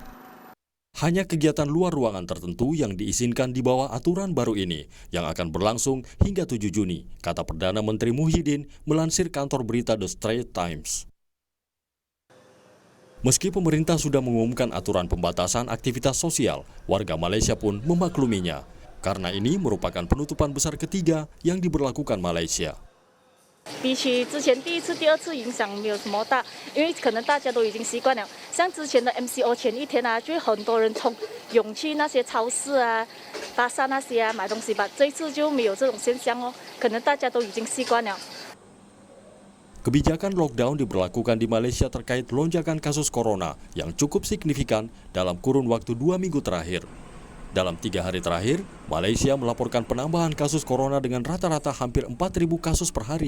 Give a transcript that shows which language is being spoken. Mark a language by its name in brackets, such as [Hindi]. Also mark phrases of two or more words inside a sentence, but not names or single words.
[Indonesian] Hanya kegiatan luar ruangan tertentu yang diizinkan di bawah aturan baru ini yang akan berlangsung hingga 7 Juni, kata Perdana Menteri Muhyiddin melansir kantor berita The Straits Times. Meski pemerintah sudah mengumumkan aturan pembatasan aktivitas sosial, warga Malaysia pun memakluminya, karena ini merupakan penutupan besar ketiga yang diberlakukan Malaysia. [Chinese] 比起之前第一次、第二次影响没有什么大，因为可能大家都已经习惯了。像之前的 MCO 前一天啊，就很多人涌去那些超市啊、巴萨那些啊买东西吧。这一次就没有这种现象哦，可能大家都已经习惯了。 [Indonesian] Kebijakan lockdown diberlakukan di Malaysia terkait lonjakan kasus corona yang cukup signifikan dalam kurun waktu 2 minggu terakhir. Dalam 3 hari terakhir, Malaysia melaporkan penambahan kasus corona dengan rata-rata hampir 4.000 kasus per hari.